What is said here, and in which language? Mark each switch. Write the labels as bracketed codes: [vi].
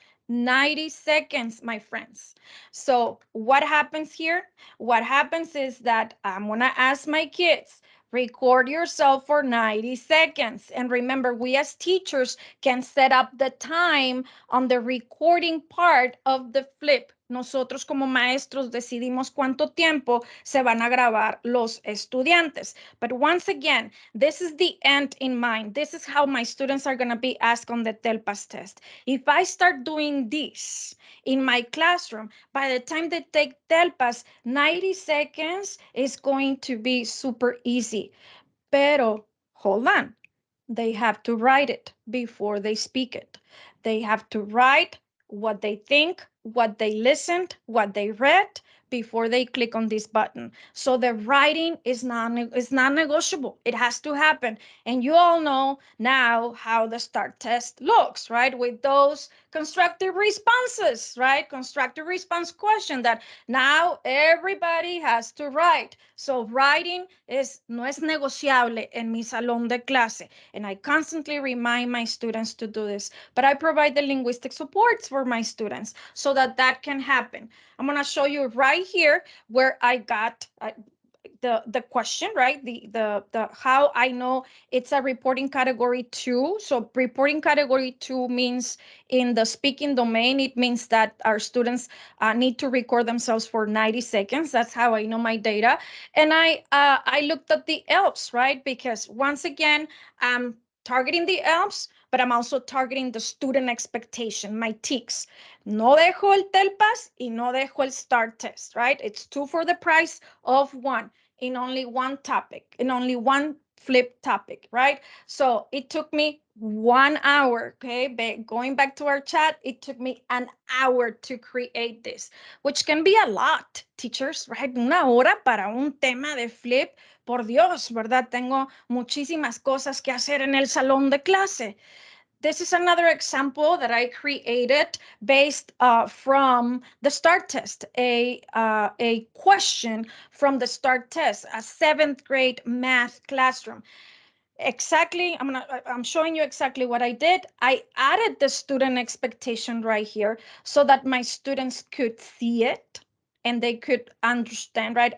[en] 90 seconds, my friends. So what happens here? What happens is that I'm going to ask my kids, record yourself for 90 seconds. And remember, we as teachers can set up the time on the recording part of the flip. [es] Nosotros como maestros decidimos cuánto tiempo se van a grabar los estudiantes. [en] But once again, this is the end in mind. This is how my students are going to be asked on the TELPAS test. If I start doing this in my classroom, by the time they take TELPAS, 90 seconds is going to be super easy. Pero hold on, they have to write it before they speak it. They have to write what they think, what they listened, what they read before they click on this button. So the writing is non-negotiable. It has to happen. And you all know now how the STAR test looks, right? With those constructive responses, right? Constructive response question that now everybody has to write. So writing [es] no es negociable en mi salón de clase. [en] And I constantly remind my students to do this. But I provide the linguistic supports for my students so that that can happen. I'm going to show you right here where I got the question, right? The how I know it's a reporting category 2. So reporting category 2 means in the speaking domain, it means that our students need to record themselves for 90 seconds. That's how I know my data. And I looked at the ELPS, right? Because once again, I'm targeting the ELPS, but I'm also targeting the student expectation, my TEKS. [es] No dejo el TELPAS y no dejo el STAR test, right? [en] It's 2 for the price of 1 in only one topic, in only one flip topic, right? So it took me 1 hour, okay? Going back to our chat, it took me an hour to create this, which can be a lot, teachers, right? [es] 1 hora para un tema de flip, por Dios, ¿verdad? Tengo muchísimas cosas que hacer en el salón de clase. [en] This is another example that I created based from the STAR test, a question from the STAR test, a 7th grade math classroom. Exactly, I'm showing you exactly what I did. I added the student expectation right here so that my students could see it and they could understand, right?